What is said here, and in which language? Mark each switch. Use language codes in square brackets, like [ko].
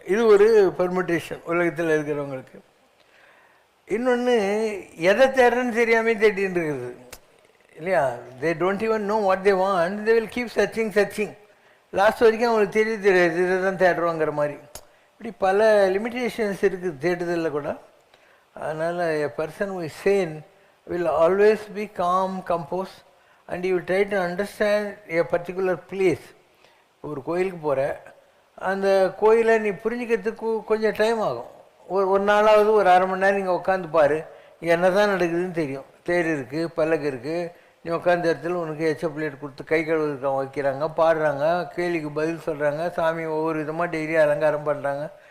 [ta] இது ஒரு பெர்முட்டேஷன் உலகத்தில் இருக்கிறவங்களுக்கு. இன்னொன்று எதை தேடுறேன்னு தெரியாமல் தேடின்னு இருக்குது. இல்லையா? [en] They don't even know what they want, they will keep searching. [ta] Last வரைக்கும் அவங்களுக்கு தெரியாது இதை தான் தேடுறோங்கிற மாதிரி. இப்படி பல லிமிட்டேஷன்ஸ் இருக்குது தேடுதலில் கூட. அதனால் [en] A person who is sane will always be calm, composed, and you will try to understand a particular place. [ta] ஒரு கோயிலுக்கு போகிற, அந்த கோயிலை நீ புரிஞ்சுக்கிறதுக்கு கொஞ்சம் டைம் ஆகும். ஒரு நாளாவது ஒரு அரை மணி நேரம் நீங்கள் உட்காந்து பாரு, என்ன தான் நடக்குதுன்னு தெரியும். தேர் இருக்குது, பல்லக்கு இருக்குது, நீ உட்காந்த இடத்துல உனக்கு எச்ச பிளேட் கொடுத்து கை கழுவுறதுக்கு வைக்கிறாங்க, பாடுறாங்க, கேள்விக்கு பதில் சொல்கிறாங்க, சாமி ஒவ்வொரு விதமாக டெய்லி அலங்காரம் பண்ணுறாங்க.